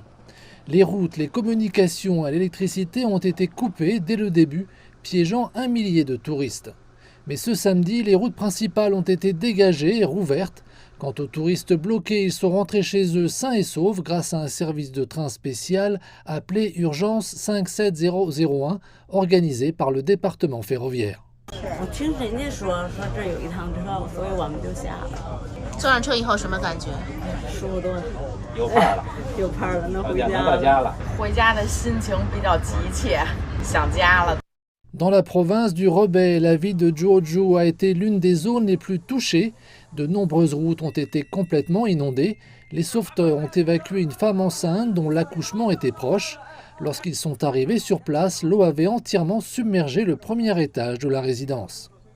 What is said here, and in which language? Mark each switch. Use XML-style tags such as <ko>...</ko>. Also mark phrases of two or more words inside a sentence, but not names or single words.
<fr>Les routes, les communications et l'électricité ont été coupées dès le début, piégeant 1 millier de touristes. Mais ce samedi, les routes principales ont été dégagées et rouvertes. Quant aux touristes bloqués, ils sont rentrés chez eux sains et saufs grâce à un service de train spécial appelé Urgence 57001, organisé par le département ferroviaire.</fr> <zh>我听人家说这有一趟车，所以我们就下了。坐上车以后什么感觉？舒服多了，有盼了，有盼了，能回能家了。到家了。回家的心情比较急切，想家了。</zh> <fr>Dans la province du Hebei, la ville de Zhuozhou a été l'une des zones les plus touchées. De nombreuses routes ont été complètement inondées. Les sauveteurs ont évacué une femme enceinte dont l'accouchement était proche. Lorsqu'ils sont arrivés sur place, l'eau avait entièrement submergé le premier étage de la résidence.</fr>